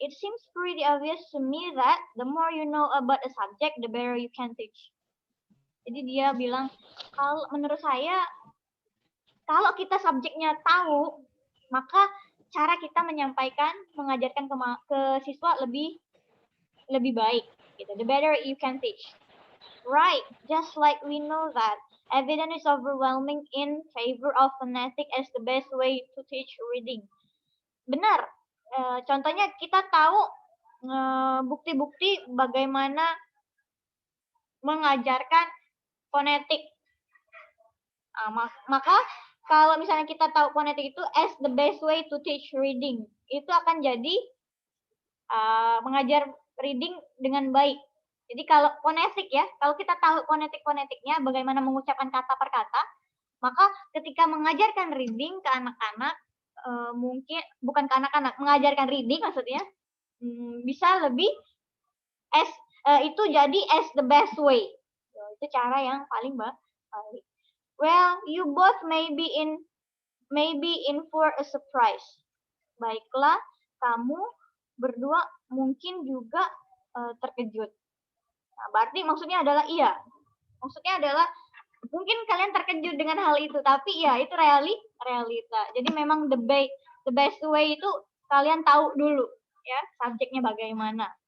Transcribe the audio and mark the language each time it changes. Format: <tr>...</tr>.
<en>It seems pretty obvious to me that the more you know about a subject, the better you can teach.</en> <id>Jadi dia bilang, kalau menurut saya, kalau kita subjeknya tahu, maka cara kita menyampaikan, mengajarkan ke siswa lebih baik. Gitu.</id> <en>The better you can teach. Right, just like we know that evidence is overwhelming in favor of phonetic as the best way to teach reading.</en> <id>Benar. Contohnya kita tahu bukti-bukti bagaimana mengajarkan fonetik. Maka kalau misalnya kita tahu fonetik itu</id> <en>as the best way to teach reading,</en> <id>itu akan jadi mengajar reading dengan baik. Jadi kalau fonetik ya, kalau kita tahu fonetiknya, bagaimana mengucapkan kata per kata, maka ketika mengajarkan reading ke anak-anak, mungkin bukan ke anak-anak, mengajarkan reading maksudnya, bisa lebih itu jadi</id> <en>as the best way.</en> <id>Itu cara yang paling baik.</id> <en>Well, you both may be in for a surprise.</en> <id>Baiklah, kamu berdua mungkin juga terkejut. Nah, berarti maksudnya adalah iya. Maksudnya adalah mungkin kalian terkejut dengan hal itu, tapi ya itu realita. Jadi memang</id> <en>the best way</en> <id>itu kalian tahu dulu ya subjeknya bagaimana.</id>